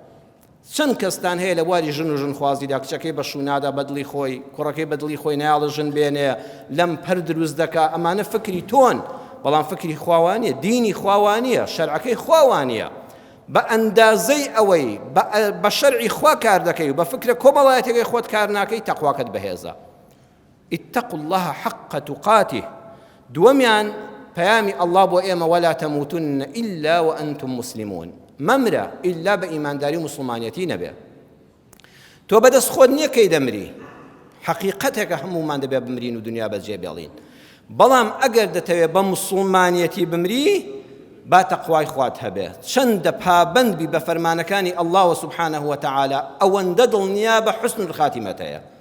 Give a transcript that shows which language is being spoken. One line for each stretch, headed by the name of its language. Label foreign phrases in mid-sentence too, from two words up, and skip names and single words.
Central Kurdish: چەند کەستان هەیە لە بواری ژن و ژنخوازیدا، کچەکەی بە شوونادا بەدڵی خۆی، کوڕەکەی بەدڵی خۆی نایاڵە ژن بێنێ، لەم پەر دروست دەکا. ئەمانە فکری تۆن، بەڵام فکری خواوانیە، دینی خواوانیە، شەرعەکەی خواوانیە. بە ئەندازەی ئەوەی بە شەرعی خوا کار دەکەی و بە فکرە کۆمەڵایەتێکی خۆت کار ناکەی، تەقواکەت بەهێزە.
Arabic: اتقوا الله حق تقاته.
Central Kurdish: دووەمیان پەیامی ئەڵڵا بۆ ئێمە
Arabic: وەلا تەموتن ئیلا وەئەنتم مسلمون.
Central Kurdish: مەمرە ئیلا بە ئیمانداری و موسڵمانیەتی نەبێ. تۆ بەدەست خۆت نییە کەی دەمری، حقیقەتێکە هەمومان دەبێت بمرین و دنیا بەجێ بێڵین. بەڵام ئەگەر دەتەوێت بە موسڵمانیەتی بمری با تەقوای خوات هەبێت، چەندە پابەندبی بە فەرمانەکانی ئەڵڵاهو
Arabic: سوبحانەهو وەتەعالا
Central Kurdish: ئەوەندە دڵنیا بە
Arabic: حوسن الخاتیمەت
Central Kurdish: هەیە.